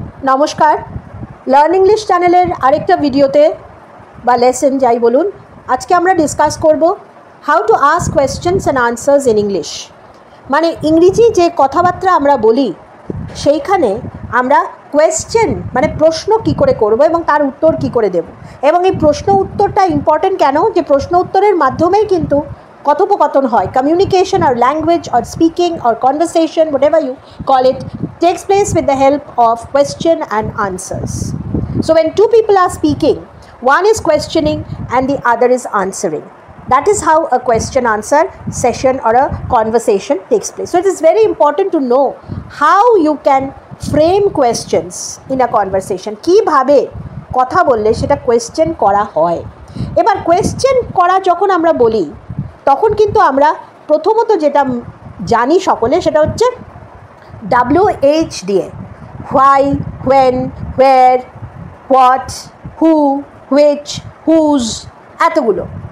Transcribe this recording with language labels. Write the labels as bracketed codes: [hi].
[bn] নমস্কার, learn English চ্যানেলের আরেকটা ভিডিওতে বা লেসন যাই বলুন, আজকে আমরা ডিসকাস করব [en] How to ask questions and answers in English. [bn] মানে ইংরেজি যে কথাবার্তা আমরা বলি সেইখানে আমরা কোয়েশ্চেন মানে প্রশ্ন কি করে করব এবং তার উত্তর কি করে দেব, এবং এই প্রশ্ন উত্তরটা ইম্পর্টেন্ট কেন, যে প্রশ্ন উত্তরের মাধ্যমেই কিন্তু কথোপকথন হয়। [en] Communication or language or speaking or conversation, whatever you call it, takes place with the help of question and answers. So when two people are speaking, one is questioning and the other is answering. That is how a question answer session or a conversation takes place. So it is very important to know how you can frame questions in a conversation. [bn] কিভাবে কথা বললে সেটা question করা হয়। এবার question করা যখন আমরা বলি তখন কিন্তু আমরা প্রথমত যেটা জানি সকলে সেটা হচ্ছে WH দিয়ে, why, when, where, what, who, which, whose, এতগুলো।